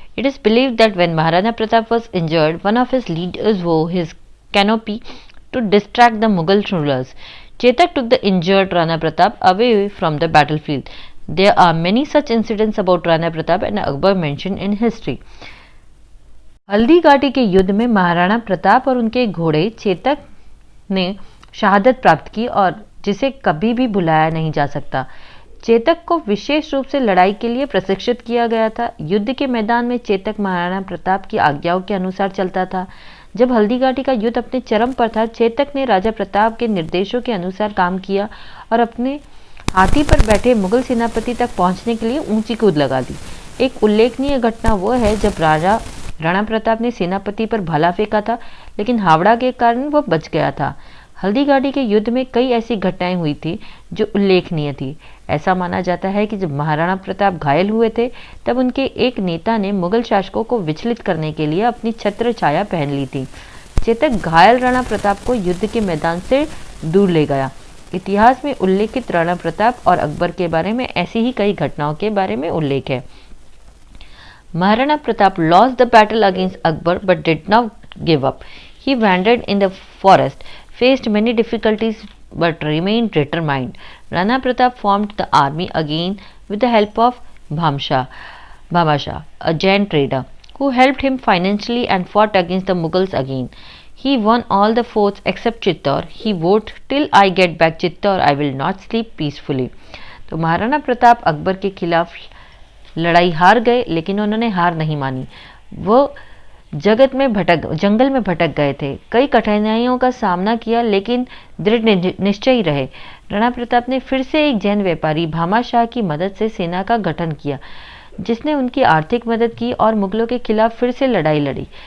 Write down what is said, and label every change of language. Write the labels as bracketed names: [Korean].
[English] It is believed that when Maharana Pratap was injured, one of his leaders wore his canopy to distract the Mughal rulers. Chetak took the injured Rana Pratap away from the battlefield. There are many such incidents about Rana Pratap and Akbar mentioned in history. [Hindi] Haldi Ghati के युद्ध में महाराणा प्रताप और उनके घोड़े चेतक ने शहादत प्राप्त की और जिसे कभी भी भुलाया नहीं जा सकता। चेतक को विशेष रूप से लड़ाई के लिए प्रशिक्षित किया गया था। युद्ध के मैदान में चेतक महाराणा प्रताप की आज्ञाओं के अनुसार चलता था। जब हल्दी घाटी का युद्ध अपने चरम पर था, चेतक ने राजा प्रताप के निर्देशों के अनुसार काम किया और अपने हाथी पर बैठे मुगल सेनापति तक पहुंचने के लिए ऊंची कूद लगा दी। एक उल्लेखनीय घटना वो है जब राजा राणा प्रताप ने सेनापति पर भाला फेंका था, लेकिन हावड़ा के कारण वह बच गया था। हल्दी घाटी के युद्ध में कई ऐसी घटनाएं हुई थी जो उल्लेखनीय थी। ऐसा माना जाता है कि जब महाराणा प्रताप घायल हुए थे, तब उनके एक नेता ने मुगल शासकों को विचलित करने के लिए अपनी छत्र छाया पहन ली थी। चेतक घायल राणा प्रताप को युद्ध के मैदान से दूर ले गया। इतिहास में उल्लेखित राणा प्रताप और अकबर के बारे में ऐसी ही कई घटनाओं के बारे में उल्लेख है। [English] Maharana Pratap lost the battle against Akbar but did not give up. He wandered in the forest, faced many difficulties but remained determined. Rana Pratap formed the army again with the help of Bhamashah, a Jain trader, who helped him financially and fought against the Mughals again. He won all the forts except Chittor. He vowed, "Till I get back Chittor, I will not sleep peacefully." [Hindi] तो महाराणा प्रताप अकबर के खिलाफ लड़ाई हार गए, लेकिन उन्होंने हार नहीं मानी। वो जंगल में भटक गए थे, कई कठिनाइयों का सामना किया, लेकिन दृढ़ निश्चयी रहे। राणा प्रताप ने फिर से एक जैन व्यापारी भामा शाह की मदद से सेना का गठन किया, जिसने उनकी आर्थिक मदद की और मुगलों के खिलाफ फिर से लड़ाई लड़ी।